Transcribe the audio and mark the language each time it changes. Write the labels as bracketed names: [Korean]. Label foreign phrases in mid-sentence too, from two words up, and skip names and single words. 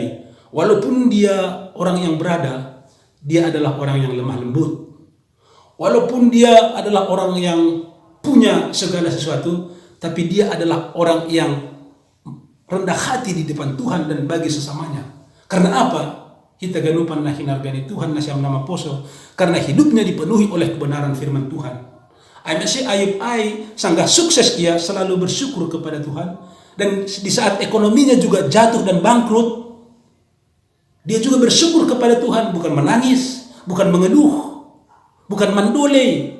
[Indonesian] Walaupun dia orang yang berada, dia adalah orang yang lemah lembut. Walaupun dia adalah orang yang punya segala sesuatu, tapi dia adalah orang yang rendah hati di depan Tuhan dan bagi sesamanya. Karena apa? [Batak Simalungun] Kita ganupan na hinargani Tuhan na siyam nama poso, [Indonesian] karena hidupnya dipenuhi oleh kebenaran firman Tuhan. Ayub sangat sukses, dia selalu bersyukur kepada Tuhan, dan di saat ekonominya juga jatuh dan bangkrut, dia juga bersyukur kepada Tuhan, bukan menangis, bukan mengeluh, bukan mandole.